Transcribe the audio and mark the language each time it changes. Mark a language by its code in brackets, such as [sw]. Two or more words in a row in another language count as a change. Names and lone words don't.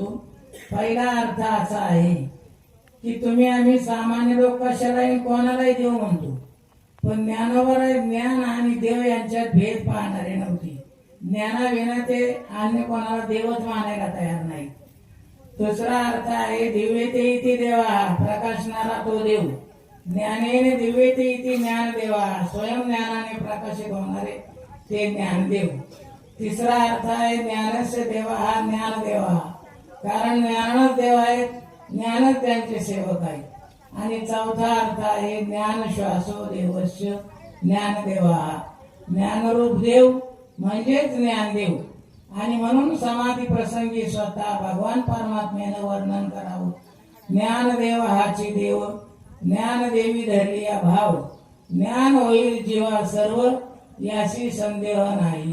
[mr] पहिला अर्थ असा आहे की तुम्ही आम्ही सामान्य लोक कशालाही कोणालाही देव म्हणतो, पण ज्ञानोबा ज्ञान आणि देव यांच्यात भेद पाहणारे नव्हते. ज्ञानाविना ते अन्य कोणाला देवच मानायला तयार नाही. दुसरा अर्थ आहे [sa] दिव्यते इति देवा, [mr] प्रकाशणारा तो देव. [sa] ज्ञानेने दिव्यते इति ज्ञान देवा, [mr] स्वयं ज्ञानाने प्रकाशित होणारे ते ज्ञानदेव. तिसरा अर्थ आहे [sa] ज्ञानस्य देवा [mr] हा ज्ञान देवा, कारण ज्ञानच देव आहे, ज्ञानच त्यांचे सेवक आहे. आणि चौथा अर्थ आहे [sa] ज्ञान श्वासो देवस्य ज्ञानदेवा, [mr] ज्ञानरूप देव म्हणजेच ज्ञानदेव. आणि म्हणून समाधी प्रसंगी स्वतः भगवान परमात्म्यानं वर्णन करावं. ज्ञानदेव हाची देव, ज्ञानदेवी धरली या भाव, ज्ञान होईल जीवा सर्व याशी संदेह नाही.